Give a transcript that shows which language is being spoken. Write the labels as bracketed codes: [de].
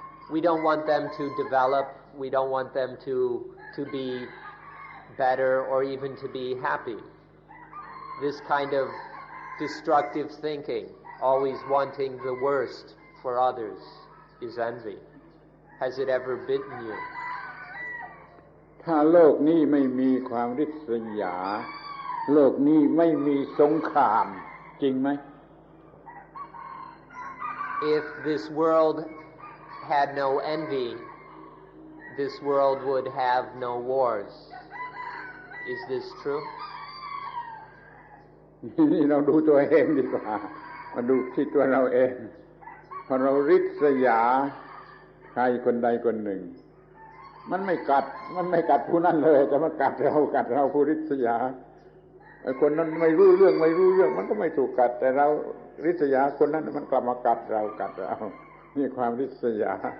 [en] We don't want them to develop. We don't want them to be better or even to be happy. This kind of destructive thinking, always wanting the worst for others, is envy. Has it ever bitten you? [th] ถ้าโลกนี้ไม่มีความริษยาโลกนี้ไม่มีสงครามจริงไหม [en] If this world had no envy, this world would have no wars. Is this true? [th] นี่เราดูตัวเองดีกว่ามาดูที่ตัวเราเองพอเราริษยาใครคนใดคนหนึ่งมันไม่กัดผู้นั้นเลยแต่มันกัดเราผู้ริษยาคนนั้นไม่รู้เรื่องมันก็ไม่ถูกกัดแต่เราริษยาคนนั้นมันกลับมากัดเรานี่ความริษยา